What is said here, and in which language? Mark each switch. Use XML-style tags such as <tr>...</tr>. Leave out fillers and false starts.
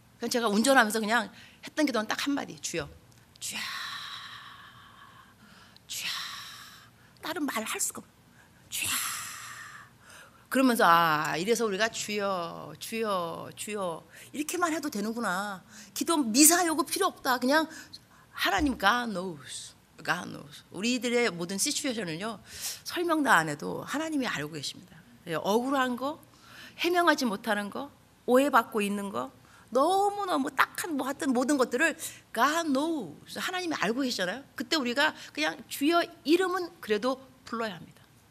<ko>그냥 제가 운전하면서 그냥 했던 기도는 딱 한마디, 주여, 주야, 주야. 다른 말 할 수가 없어요. 주야. 그러면서 이래서 우리가 주여, 주여, 주여 이렇게만 해도 되는구나. 기도 미사 요구 필요 없다. 그냥 하나님</ko> <en>God knows, God knows.</en> <ko>우리들의 모든 시츄에이션을요 설명 다 안 해도 하나님이 알고 계십니다. 억울한 거, 해명하지 못하는 거, 오해받고 있는 거, 너무너무 딱한 하여튼 모든 것들을</ko> <en>God knows,</en> <ko>하나님이 알고 계시잖아요. 그때 우리가 그냥 주여 이름은 그래도 불러야 합니다.</ko>